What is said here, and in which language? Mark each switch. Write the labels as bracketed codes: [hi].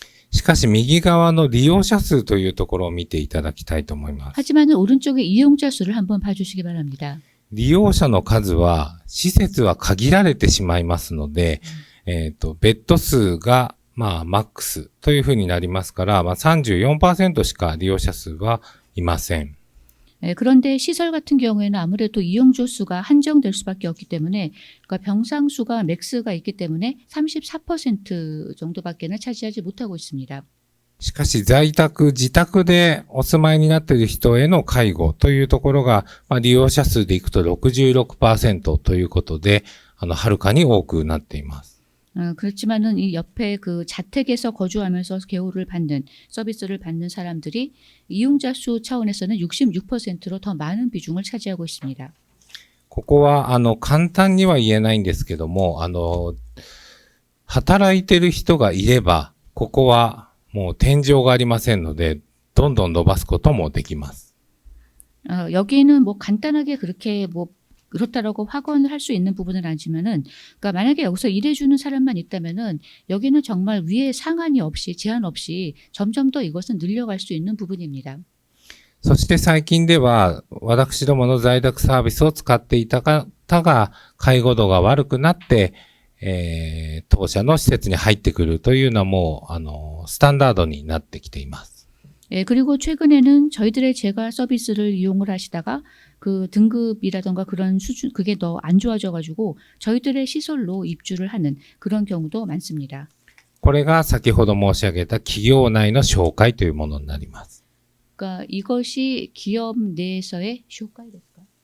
[ja] しかし、右側の利用者数というところを見ていただきたいと思います。 [ko] 하지만 오른쪽의 이용자 수를 한번 봐주시기 바랍니다. [ja] 利用者の数は、施設は限られてしまいますので、ベッド数が、マックスというふうになりますから、34% しか利用者数はいません。 [ko] 그런데 시설 같은 경우에는 아무래도 이용조 수가 한정될 수밖에 없기 때문에 그러니까 병상 수가 맥스가 있기 때문에 34% 정도밖에는 차지하지 못하고 있습니다. [ja] しかし自宅でお住まいになっている人への介護というところが、利用者数でいくと 66% ということで、はるかに多くなっています。 [ko] 그렇지만은 이 옆에 그 자택에서 거주하면서 개호를 받는 서비스를 받는 사람들이 이용자 수 차원에서는 66%로 더 많은 비중을 차지하고 있습니다. [ja] ここは、簡単には言えないんですけども、働いてる人がいれば、ここはもう天井がありませんので、どんどん伸ばすこともできます。 [ko] 여기는 뭐 간단하게 그렇게 뭐 그렇다라고 확언을 할 수 있는 부분은 아니지만은, 그러니까 만약에 여기서 일해주는 사람만 있다면은 여기는 정말 위에 상한이 없이 제한 없이 점점 더 이것은 늘려갈 수 있는 부분입니다. [ja] そして最近では、私どもの在宅サービスを使っていた方が、介護度が悪くなって、当社の施設に入ってくるというのはもう、スタンダードになってきています。 [ko] 예, 그리고 최근에는 저희들의 재가 서비스를 이용을 하시다가 그 등급이라던가 그런 수준, 그게 더 안 좋아져가지고 저희들의 시설로 입주를 하는 그런 경우도 많습니다. [ja] これが先ほど申し上げた企業内の紹介というものになります。 [ko] 그러니까 이것이 기업 내에서의 쇼카이될까?